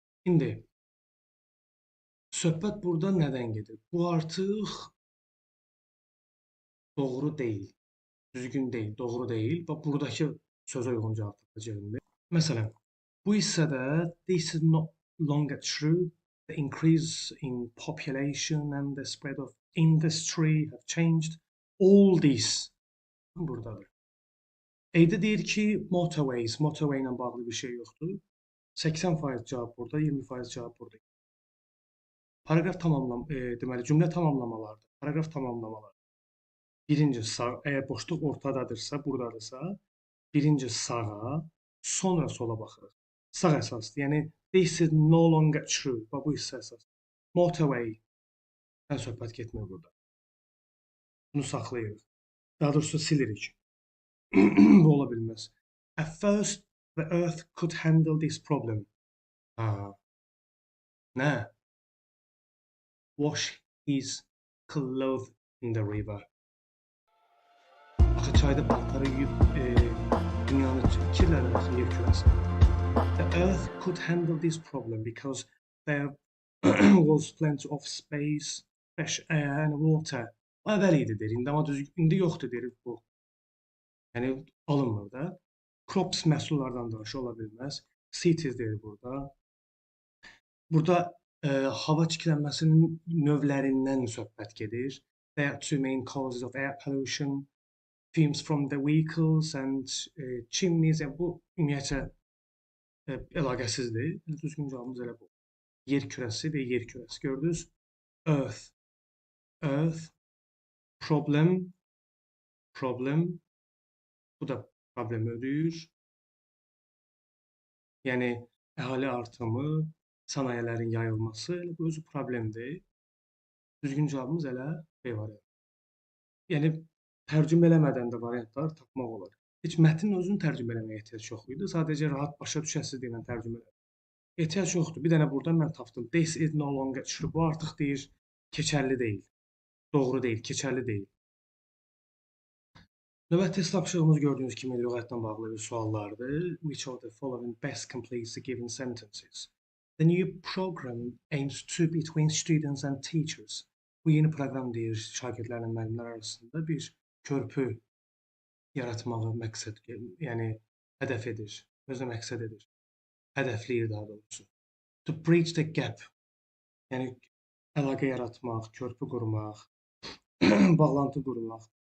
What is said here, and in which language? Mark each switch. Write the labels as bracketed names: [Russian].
[Azerbaijani] İndi söhbət burada nədən gedir? Bu artıq doğru deyil, düzgün deyil, doğru deyil. Bax, buradakı sözə uyğun cavab tapacağım. Məsələn, bu hissədə [English] this is no longer true. The increase in population and the spread of industry have changed. All this [Azerbaijani] buradadır. Eydə deyir ki, motorways, motorway ilə bağlı bir şey yoxdur. 80% cavab burada, 20% cavab burada. Paragraf deməli, cümlə tamamlamalardır. Paragraf tamamlamalar. Birinci sağ, əgər boşluq ortadadırsa, buradadırsa, birinci sağa, sonra sola baxırıq. Sağ əsasdır. [English] Yəni, this is no longer true. [Azerbaijani] Bax, bu hissə əsas. Motorway-dən söhbət getmir burada. Bunu saxlayırıq. Daha doğrusu silirik. Bu ola bilməz. [English] At first, the earth could handle this problem. [Azerbaijani] Nə? [English] Wash his clothes in the river. [Azerbaijani] Axı çayda paltarı yuyub dünyanı kirlədir yer kürəsi. [English] The earth could handle this problem because there was plenty of space, fresh air and water. [Azerbaijani] Əvvəl idi deyir, amma indi yoxdur deyir bu. Yəni alınmır da. Crops məhsullardan danışır, ola bilməz. Cities deyir burada. Burada hava çirklənməsinin növlərindən söhbət gedir. [English] There are two main causes of air pollution. Fumes from the vehicles and chimneys. [Azerbaijani] Yəni bu ümumiyyətlə əlaqəsizdir. Düzgün cavabımız elə bu. Yer kürəsi və yer kürəsi. Gördünüz? [English] Earth. Earth. Problem. [Azerbaijani] Bu da problemi ödəyir. Yəni, əhali artımı, sənayələrin yayılması, bu özü problemdir. Düzgün cavabımız elə B variantı. Yəni, tərcümə eləmədən də variantlar tapmaq olar. Heç mətnin özünü tərcümə eləməyə ehtiyac yox idi. Sadəcə rahat başa düşəsiz deyilən tərcümə elədim. Ehtiyac yoxdur. Bir dənə buradan mən tapdım. [English] This is no longer true. [Azerbaijani] Bu artıq deyir, keçərli deyil. Doğru deyil, keçərli deyil. Növbəti test tapşırığımız gördüyünüz kimi lüğətlə bağlı bir suallardır. [English] Which of the following best completes the given sentences? The new program aims to between students and teachers. [Azerbaijani] Bu yeni proqram deyir, şagirdlərlə müəllimlər arasında bir körpü yaratmağı məqsəd, yəni hədəf edir, özünə məqsəd edir. Hədəfləyir daha doğrusu. [English] To bridge the gap, [Azerbaijani] yəni əlaqə yaratmaq, körpü qurmaq, bağlantı qurmaq.